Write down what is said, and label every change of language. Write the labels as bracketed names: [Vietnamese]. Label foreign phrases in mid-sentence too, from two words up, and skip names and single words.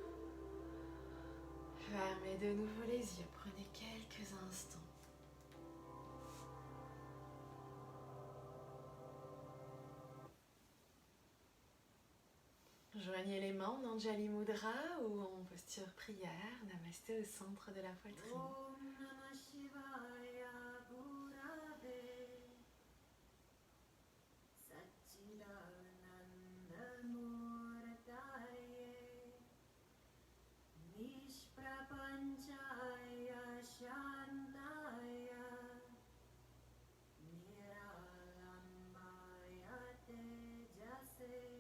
[French] Fermez de nouveau les yeux, prenez quelques instants. Joignez les mains en [Sanskrit] अञ्जलि मुद्रा [French] ou en posture prière. Namasté au centre de la poitrine. [Sanskrit] ॐ नमः शिवाय गुरवे सच्चिदानन्द मूर्तये निष्प्रपञ्चाय शान्ताय निरालम्बाय तेजसे